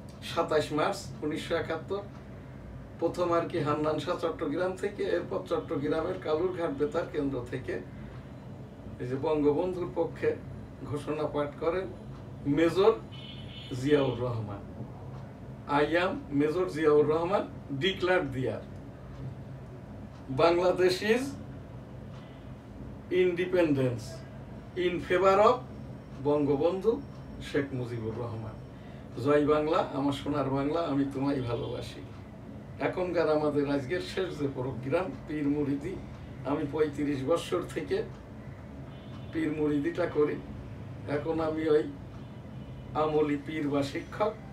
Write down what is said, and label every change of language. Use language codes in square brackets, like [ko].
[bn] 27 March 1971 প্রথম আর কি হান্নান শাহ চট্টগ্রাম থেকে, এরপর চট্টগ্রামের কালুরঘাট বেতার কেন্দ্র থেকে এই যে বঙ্গবন্ধুর পক্ষে ঘোষণা পাঠ করেন major Ziaur Rahman. [en] I am Major Ziaur Rahman, declared there. Bangladesh is independence in favor of Bangabandhu Sheikh Mujibur Rahman. [bn] জয় বাংলা, আমার সোনার বাংলা, আমি তোমায় ভালোবাসি। এখনকার আমাদের আজকের শেষ যে প্রোগ্রাম পীর মুরিদি, আমি 35 বছর থেকে পীর মুরিদিটা করি। এখন আমি ওই আমলি পীর বা শিক্ষক।